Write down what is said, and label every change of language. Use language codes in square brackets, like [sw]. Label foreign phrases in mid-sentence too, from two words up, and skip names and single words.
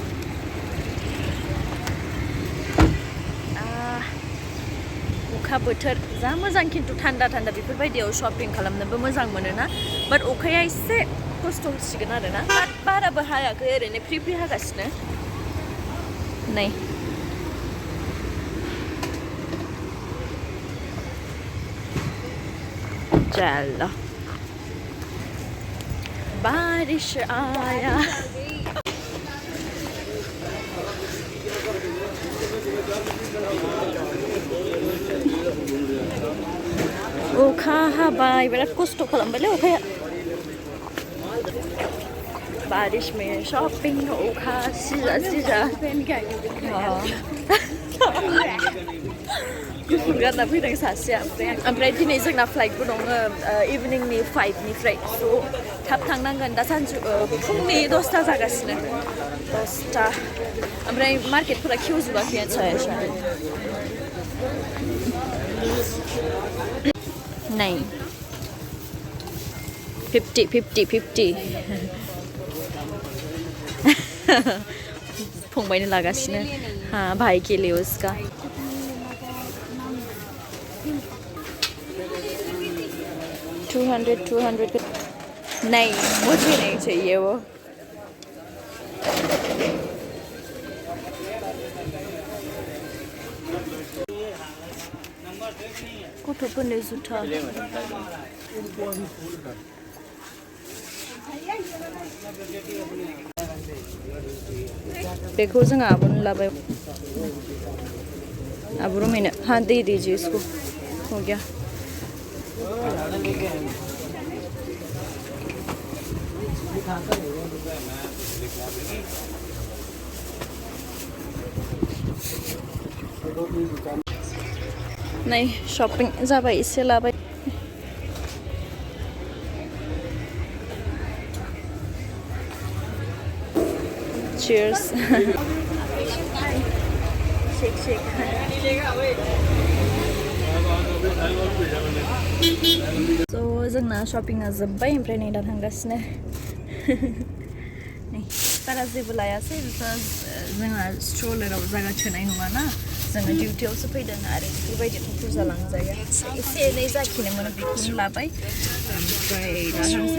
[brx] अखा बोथोर जा मोजां खिन्थु थान्दा बेफोरबायदियाव शपिं खालामनोबो मोजां मोनोना बाट अखाया एसे खस्थ' होसिगोन आरोना बाट बाराबो हायाखै ओरैनो फ्रि हागासिनो नै चलो [hi] बारिश आया [brx] okha habai बिराद खस्थ' खालामबायलै अखाया [hi] बारिश में शॉपिंग [brx] okha सिजा गुफुर गानना फैदों सासेया ओमफ्राय दिनै जोंना फ्लाइटबो दङ इभिनिंनि 5निफ्राय स' थाब थांनांगोन दा फुंनि 10ता जागासिनो 10ता ओमफ्राय मार्केटफोरा खेवजोबाखैयानो साया [hi] नहीं 50 [brx] फंबायनो लागासिनो [hi] हाँ भाई के लिए उसका $200 नहीं मुझे नहीं चाहिए वो [brx] गथ'फोरनि जुथा बेखौ जोंहा आब'नो लाबाय आब' रमायनो [hi] हाँ दे दीजिए इसको हो गया [brx] नहीं शॉपिंग जाबाय एसे लाबाय [en] cheers shake so [brx] जोंना शॉपिंआ जोब्बाय ओमफ्राय नै दा थांगासिनो नै बारा जेबो लायासै बिकज जोंहा स्ट्रलाराव जायगा थोनाय नङाना जोङो डिउटियावसो फैदों आरो बेफोरबायदिथ' बुरजा लांजाया एसे एनै जाखिनि मोनो बेखौनो लाबाय ओमफ्राय दा थांसै